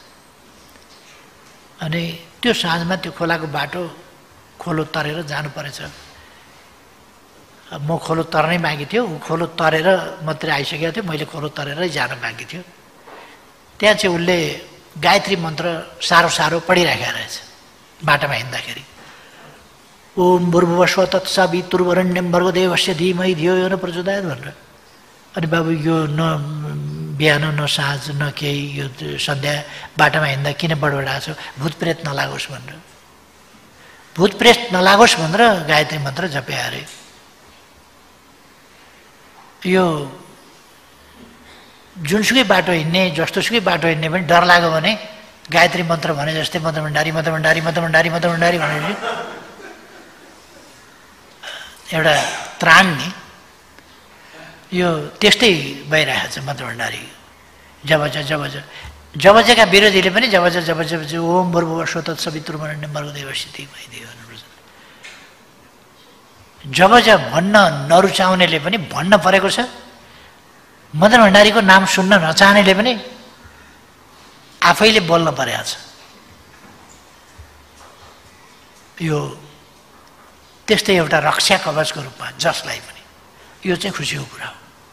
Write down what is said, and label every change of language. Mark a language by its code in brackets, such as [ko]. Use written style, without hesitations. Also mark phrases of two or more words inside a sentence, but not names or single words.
[ne] अनि त्यो साँझमा त्यो खोलाको बाटो खोलो तरेर जानु परेछ। म खोलो तर्नै बाँकी थियो, ऊ खोलो तरेर मात्रै आइसकेको थियो, मैले खोलो तरेरै जान बाँकी थियो। त्यहाँ चाहिँ उसले गायत्री मन्त्र सारो सारो पढिराखेको रहेछ बाटोमा हिँड्दाखेरि। [sa] ओम भूर्भुवस्व तत्सवितुर्वरेण्यं भर्गो देवस्य धीमहि धियो यो न प्रचोदयात् भनेर। [ne] अनि बाबु यो न बिहान न साँझ न केही यो सन्ध्या बाटोमा हिँड्दा किन बडबडाएको छ, भूत प्रेत नलागोस् भनेर, भूत प्रेत नलागोस् भनेर गायत्री मन्त्र जपे अरे। यो जुनसुकै बाटो हिँड्ने जस्तोसुकै बाटो हिँड्ने पनि डर लाग्यो भने गायत्री मन्त्र भने जस्तै मन्त्र भण्डारी मन्त्र भण्डारी मन्त्र भण्डारी मन्त्र भण्डारी भनेपछि एउटा त्राण नि यो त्यस्तै भइरहेको छ मन्त्र भण्डारी। जबजका विरोधीले पनि जब [sa] ओम भूर्भुवस्व तत्सवितुर्वरेण्यं भर्गो देवस्य धीमहि धियो यो न प्रचोदयात्। [ne] जब भन्न नरुचाउनेले पनि भन्न परेको छ, मदन भण्डारीको नाम सुन्न नचाहनेले पनि आफैले बोल्न परेको छ। यो त्यस्तै एउटा रक्षा कवचको रूपमा जसलाई पनि यो चाहिँ खुसीको कुरा हो।